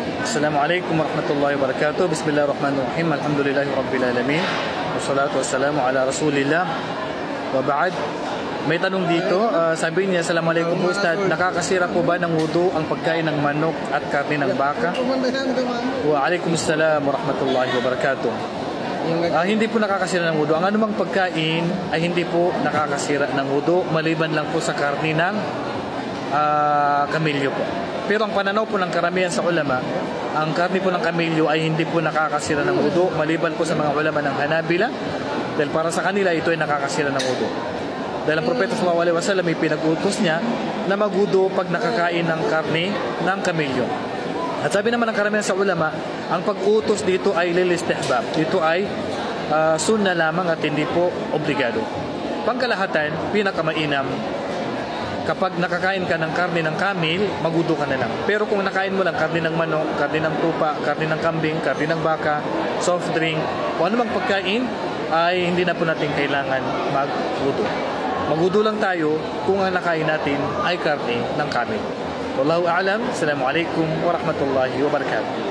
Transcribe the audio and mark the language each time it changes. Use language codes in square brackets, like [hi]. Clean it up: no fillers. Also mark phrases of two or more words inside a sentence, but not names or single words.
[ar] السلام عليكم ورحمة الله وبركاته. بسم الله الرحمن الرحيم. الحمد لله رب العالمين. والصلاة والسلام على رسول الله. وبعد. [tl] May tanong dito, sabi niya, [ar] السلام عليكم أستاذ, [tl] nakakasira po ba ng wudu ang pagkain ng manok at karne ng baka? [ar] وعليكم السلام ورحمة الله وبركاته. [tl] Hindi po nakakasira ng wudu. Ang anumang pagkain ay hindi po nakakasira ng wudu, maliban lang po sa karne ng kamilyo po. Pero ang pananaw po ng karamihan sa ulama, ang karne po ng kamilyo ay hindi po nakakasira ng wudu, maliban po sa mga ulama ng Hanabila, dahil para sa kanila ito ay nakakasira ng wudu. Dahil ang Propeta [ar] صلى الله عليه وسلم [tl] ay pinag-utos niya na magwudu pag nakakain ng karne ng kamilyo. At sabi naman ng karamihan sa ulama, ang pag-utos dito ay lilistihbab. Ito ay sunna lamang at hindi po obligado. Pangkalahatan, pinakamainam, kapag nakakain ka ng karne ng kamil, magwudu ka na lang. Pero kung nakain mo lang karne ng manok, karne ng tupa, karne ng kambing, karne ng baka, [en] soft drink, [tl] o anumang pagkain, ay hindi na po natin kailangan magwudu. Magwudu lang tayo kung ang nakain natin ay karne ng kamil. [ar] والله أعلم. السلام عليكم ورحمة الله وبركاته.